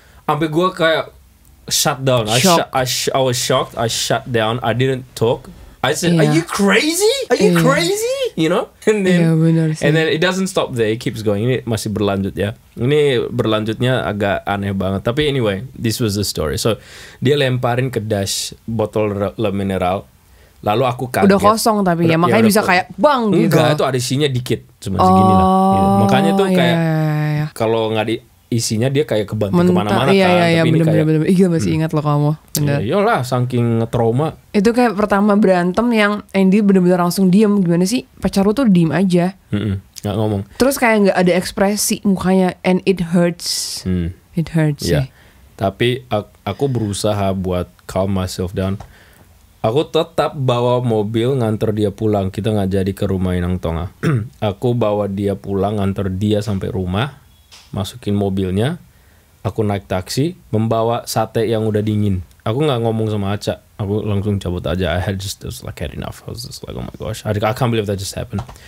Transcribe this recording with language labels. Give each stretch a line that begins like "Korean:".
Indonesian: Sampai gue kayak
English: shut down. I was shocked. I shut down. I didn't talk. I said, "Are you crazy? Are you crazy?" You know? And then it doesn't stop there. It keeps going.
Indonesian: Ini masih berlanjut ya. Ini berlanjutnya agak aneh banget. Tapi
English: anyway, this was the story.
Indonesian: So dia lemparin ke dash botol mineral. Lalu aku kaget. Udah kosong tapi ya makanya bisa kayak bang gitu. Enggak, itu ada isinya dikit, cuma segini lah. Gitu. Makanya tuh kayak kalau nggak isinya dia kayak kebanting kemana-mana kan. Iya, bener. Iya masih ingat loh kamu. Bener. Iyalah, saking trauma. Itu kayak pertama berantem yang Andy bener-bener langsung diem. Gimana sih? Pacar lu tuh diem aja. Nggak ngomong. Terus kayak nggak ada ekspresi mukanya.
English: And it hurts. It hurts
Indonesian: sih. Tapi aku berusaha buat
English: calm myself down.
Indonesian: Aku tetap bawa mobil nganter dia pulang. Kita nggak jadi ke rumah Inang Tonga. Aku bawa dia pulang, nganter dia sampai rumah. Masukin mobilnya, aku naik taksi, membawa sate yang udah dingin. Aku nggak ngomong sama Aca, aku langsung cabut aja.
English: I had enough. I was just like, oh my gosh, I can't believe that just happened.